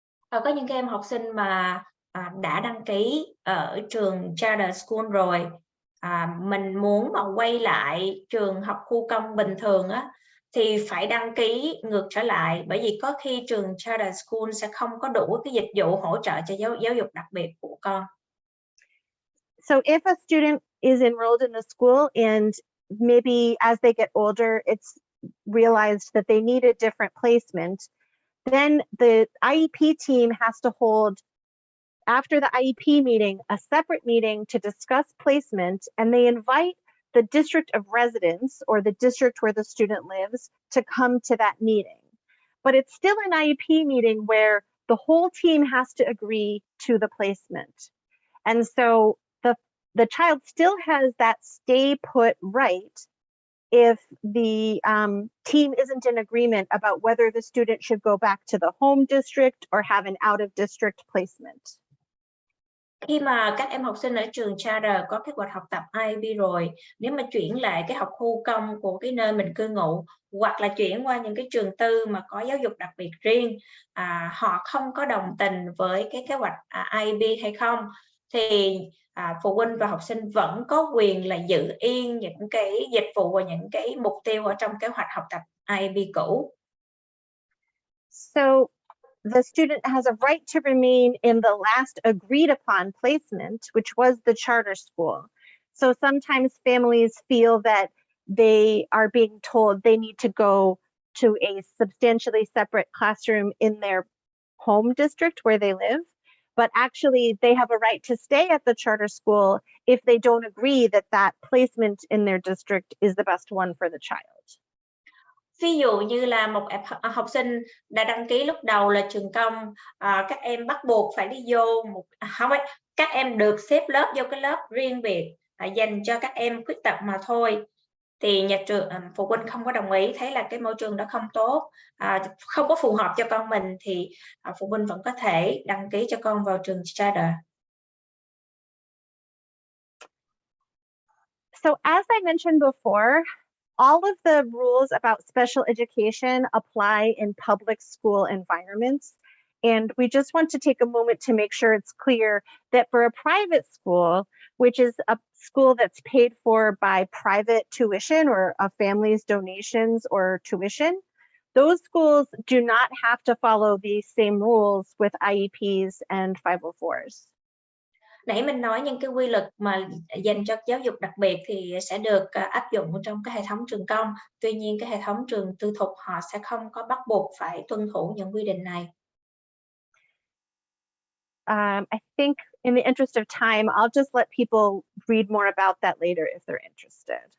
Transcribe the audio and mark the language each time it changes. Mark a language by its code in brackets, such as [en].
[vi] Có những em học sinh mà đã đăng ký ở trường charter school rồi, mình muốn mà quay lại trường học khu công bình thường á, thì phải đăng ký ngược trở lại, bởi vì có khi trường charter school sẽ không có đủ cái dịch vụ hỗ trợ cho giáo dục đặc biệt của con. [en] So if a student is enrolled in a school and maybe as they get older, it's realized that they need a different placement, then the IEP team has to hold, after the IEP meeting, a separate meeting to discuss placement, and they invite the district of residence or the district where the student lives to come to that meeting. But it's still an IEP meeting where the whole team has to agree to the placement. And so the child still has that stay put right if the team isn't in agreement about whether the student should go back to the home district or have an out of district placement. [vi] Khi mà các em học sinh ở trường charter có kế hoạch học tập IEP rồi, nếu mà chuyển lại cái học khu công của cái nơi mình cư ngụ, hoặc là chuyển qua những cái trường tư mà có giáo dục đặc biệt riêng, họ không có đồng tình với cái kế hoạch IEP hay không, thì phụ huynh và học sinh vẫn có quyền là giữ yên những cái dịch vụ và những cái mục tiêu ở trong kế hoạch học tập IEP cũ. [en] So the student has a right to remain in the last agreed upon placement, which was the charter school. So sometimes families feel that they are being told they need to go to a substantially separate classroom in their home district where they live, but actually they have a right to stay at the charter school if they don't agree that that placement in their district is the best one for the child. [vi] Ví dụ như là một học sinh đã đăng ký lúc đầu là trường công, các em bắt buộc phải đi vô các em được xếp lớp vô cái lớp riêng biệt dành cho các em khuyết tật mà thôi, thì nhà trường phụ huynh không có đồng ý, thấy là cái môi trường đó không tốt, không có phù hợp cho con mình, thì phụ huynh vẫn có thể đăng ký cho con vào trường charter. [en] So as I mentioned before, all of the rules about special education apply in public school environments. And we just want to take a moment to make sure it's clear that for a private school, which is a school that's paid for by private tuition or a family's donations or tuition, those schools do not have to follow these same rules with IEPs and 504s. [vi] Nãy mình nói những cái quy luật mà dành cho giáo dục đặc biệt thì sẽ được áp dụng trong cái hệ thống trường công. Tuy nhiên cái hệ thống trường tư thục họ sẽ không có bắt buộc phải tuân thủ những quy định này. [en] I think in the interest of time, I'll just let people read more about that later if they're interested.